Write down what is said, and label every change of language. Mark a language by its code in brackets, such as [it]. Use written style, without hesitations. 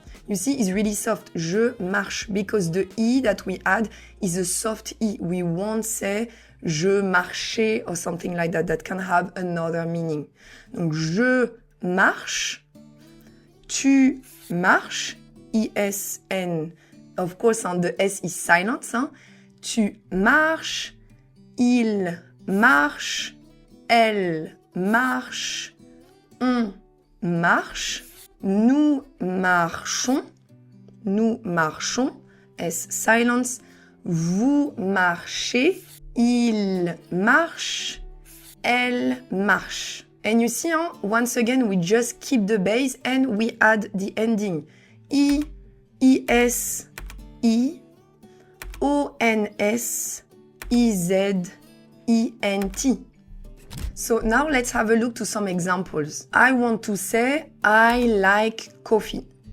[en] You see, it's really soft. [fr] Je marche, [en] because the E that we add is a soft E. We won't say [fr] je marchais [en] or something like that. That can have another meaning. [fr] Donc, je marche, tu marches, [en] I-S-N. Of course, the S is silent. [fr] Tu marches, il marche, elle marche, on marche, nous marchons, S silence, vous marchez, il marche, elle marche. [en] And you see, once again, we just keep the base and we add the ending. I, I-S, I, O-N-S, I-Z, I-N-T. So now let's have a look to some examples. I want to say, I like coffee.